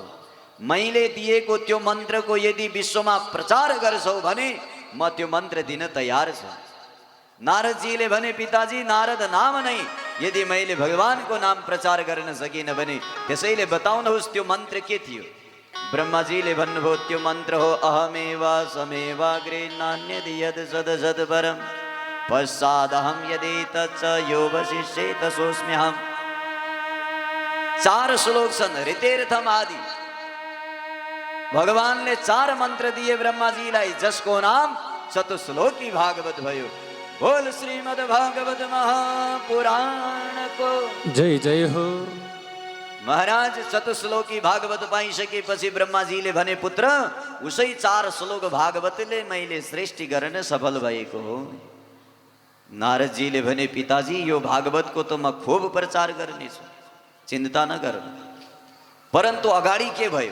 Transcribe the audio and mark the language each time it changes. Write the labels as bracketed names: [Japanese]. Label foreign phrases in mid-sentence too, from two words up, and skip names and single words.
[Nepali] मैले दिएको त्यो मन्त्रको यदि विश्वमा प्रचार गर्छौ भने म त्यो मन्त्र दिन तयार छु। नारदजीले भने पिताजी नारद नाम नै यदि मैले भगवानको नाम प्रचार गर्न सकिनँ भने त्यसैले बताउनुहोस् त्यो मन्त्र के थियो? ब्रह्माजीले भन्नुभयो त्यो मन्त्र हो [Sanskrit] अहमेवा समेवाग्रे नान्यद यद सद सद परम पश्चादहम यदि तच्च यो वशिष्येत सोऽस्म्यहम्। [Nepali] 4 श्लोक छन् ऋतेर्थम आदि। भगवानले 4 मन्त्र दिए ब्रह्माजीलाई, जसको नाम चतुश्लोकी भागवत भयो। बोल श्रीमद् भागवत महापुराण को जय जय हो। महाराज चतुश्लोकी भागवत पाइसकेपछि ब्रह्माजीले भने पुत्र उसै 4 श्लोक भागवतले मैले सृष्टि गर्न सफल भएको हो। नारदजीले भने पिताजी यो भागवतको त म खूब प्रचार गर्नेछु, चिन्ता नगर्नु। परन्तु अगाडि के भयो?